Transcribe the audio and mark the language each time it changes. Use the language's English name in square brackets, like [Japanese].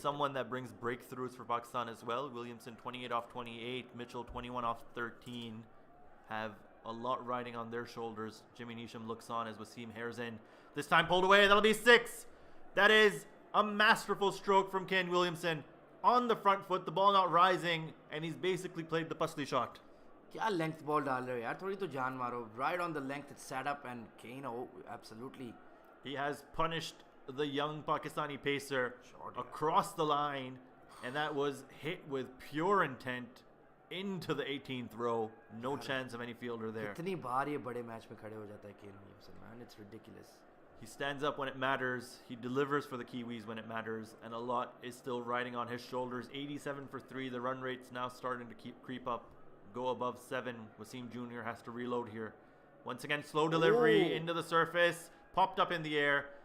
[English] Someone that brings breakthroughs for Pakistan as well. Williamson 28 off 28, Mitchell 21 off 13 have a lot riding on their shoulders. Jimmy Neesham looks on as Wasim hairs in. This time pulled away. That'll be 6. That is a masterful stroke from Kane Williamson. On the front foot, the ball not rising, and he's basically played the Pasli shot. [Hindi] क्या length ball डाल रहे हो यार, थोड़ी तो जान मारो. [English] Right on the length, it's sat up, and Kane, oh, absolutely. He has punished the young Pakistani pacer across the line, and that was hit with pure intent into the 18th row. No chance of any fielder there. [Hindi] कितनी बार ये बड़े match में खड़े हो जाता है Kane Williamson, man, [English] it's ridiculous. He stands up when it matters. He delivers for the Kiwis when it matters, and a lot is still riding on his shoulders. 87 for 3. The run rate's now starting to creep up. Go above 7. Wasim Jr. has to reload here. Once again, slow delivery into the surface. Popped up in the air.